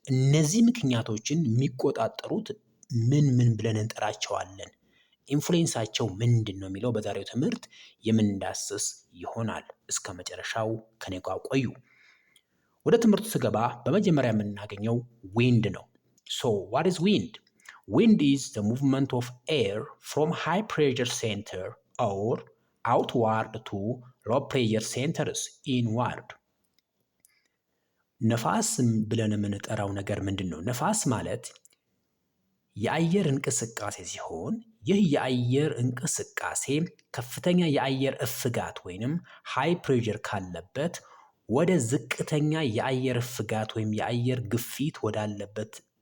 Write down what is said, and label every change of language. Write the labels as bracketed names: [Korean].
[Amharic] እነዚህ ምክንያቶችን የሚቆጣጠሩት ምን ብለን እንጠራቸዋለን? ኢንፍሉዌንሳቸው ምንድን ነው የሚለው በዛሬው ትምህርት የምንዳስስ ይሆናል። እስከ መጨረሻው ከኔ ጋር ቆዩ። ወደ ትምህርቱ ስገባ በመጀመሪያ የምናገኘው ዊንድ ነው። [English] ሶ ዋት ኢዝ ዊንድ? Wind is the movement of air from high pressure center or outward to low pressure centers inward. [Amharic] ነፋስ ብለን የምንጠራው ነገር ምንድን ነው? ነፋስ ማለት የአየር እንቅስቃሴ ሲሆን ይህ የአየር እንቅስቃሴ ከፍተኛ የአየር እፍጋት ወይንም ሃይ ፕሬሸር ካለበት ወደ ዝቅተኛ የአየር እፍጋት ወይም የአየር ግፊት ወዳለበት